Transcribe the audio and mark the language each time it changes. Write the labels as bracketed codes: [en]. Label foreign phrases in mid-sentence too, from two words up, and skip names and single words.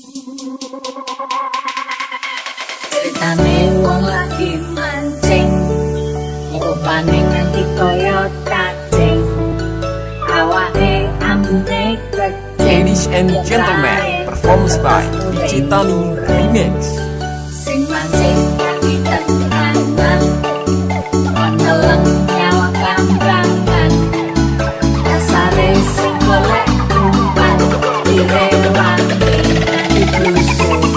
[jv] Ceritane wong lagi mancing, rupane nganti kaya cacing, awake ambune kecing. [en] Ladies and gentlemen, performed by Digitani Remix. [jv] Sing mancing lagi terangan, meneleng nyawa kambangan, dasare sing golek umpan, direwangi nganti busuk.